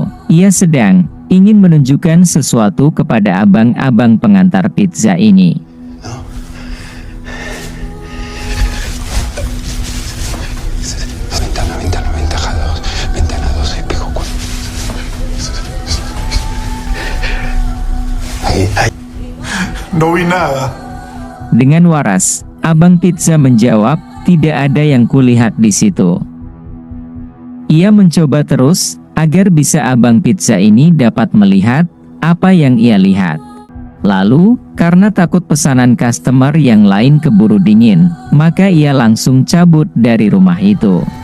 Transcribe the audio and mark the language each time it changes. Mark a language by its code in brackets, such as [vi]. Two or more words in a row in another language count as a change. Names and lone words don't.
[id] Ia sedang ingin menunjukkan sesuatu kepada abang-abang pengantar pizza ini. [es] No vi nada. [id] Dengan waras, abang pizza menjawab, tidak ada yang kulihat di situ. Ia mencoba terus, agar bisa abang pizza ini dapat melihat, apa yang ia lihat. Lalu, karena takut pesanan customer yang lain keburu dingin, maka ia langsung cabut dari rumah itu.